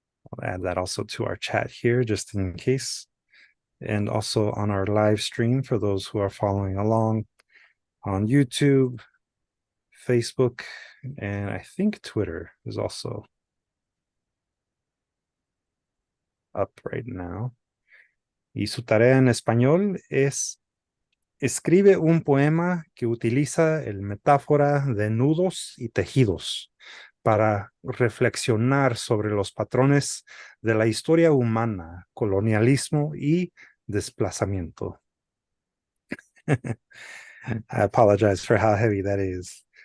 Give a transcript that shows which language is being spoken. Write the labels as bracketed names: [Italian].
[English] I'll add that also to our chat here, just in case. And also on our live stream for those who are following along on YouTube, Facebook, and I think Twitter is also up right now. [Spanish] Y su tarea en español es: escribe un poema que utiliza el metáfora de nudos y tejidos para reflexionar sobre los patrones de la historia humana, colonialismo y desplazamiento. [English] I apologize for how heavy that is.